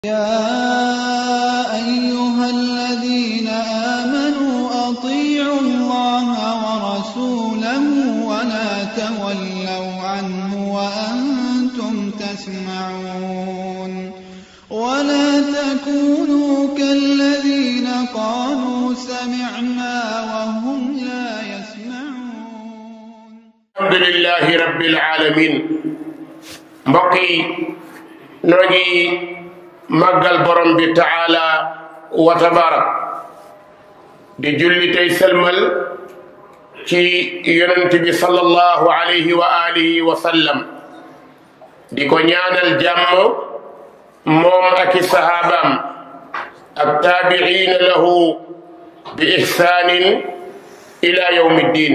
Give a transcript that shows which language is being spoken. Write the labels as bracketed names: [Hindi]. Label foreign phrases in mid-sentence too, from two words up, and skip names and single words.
[Arabic] يا أيها الذين آمنوا أطيعوا الله ورسوله ولا تولوا عنه وأنتم تسمعون ولا تكونوا كالذين قالوا سمعنا وهم لا يسمعون. الحمد لله رب العالمين. [Wolof] mbokki noo ngi màggal borom bi [Arabic] تعالى وتبارك [Wolof] di julli tey sëlmal ci yonent bi [Arabic] صلى الله عليه وعلى آله وسلم [Wolof] di ko ñaanal jàmm moom ak i sahabaam ak [Arabic] تابعين له بإحسان إلى يوم الدين.